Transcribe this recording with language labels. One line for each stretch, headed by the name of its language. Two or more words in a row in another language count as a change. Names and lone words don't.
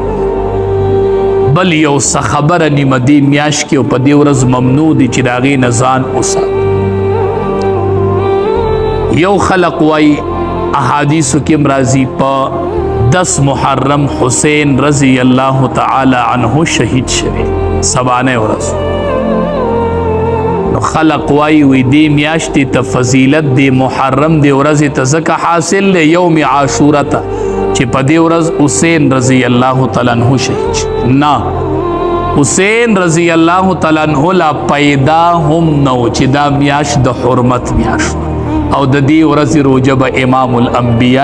Pashto: اجر بل یو څه خبره نیمه دې میاشت کې او په دې ورځ ممنوع دي چې د هغې نه ځان وساتي یو خلق وایي احادیثو کې راځي په 10 محرم حسین
Arabic: رضی اللہ تعالی عنہ
Pashto: شہید شوی سبانه ورځ نو خلق وای وی دی میاشتې ته فضیلت دی محرم دی ورځې ته ځکه حاصل دی
Arabic: یوم عاشوره
Pashto: ته چې په دې ورځ حسین
Arabic: رضی الله تعالی عنہ
Pashto: شهید نه حسین
Arabic: رضی الله تعالی عنہ
Pashto: لا پیدا هم نو چې دا میاشت د حرمت میاشت او د دې ورځې روزه به
Arabic: امام الانبیاء